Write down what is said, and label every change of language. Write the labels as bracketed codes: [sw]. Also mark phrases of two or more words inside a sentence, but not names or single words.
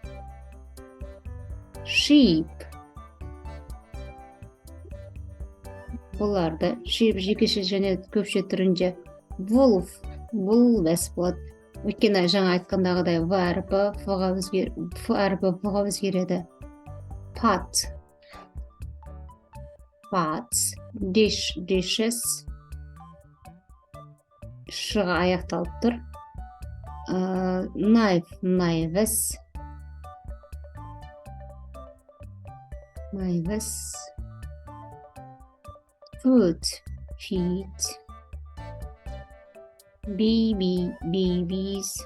[kk] Sheep. Бұларды sheep жекеше және көпше түрінде wolf. Бұл бәс болады. Өйткені жаңа айтқандағыдай V әріпі V-ға өзгереді. [en] Pot. Pots. Dishes. [kk] Ш-ға аяқталып тұр. [en] Knives. Food. Feet. Babies.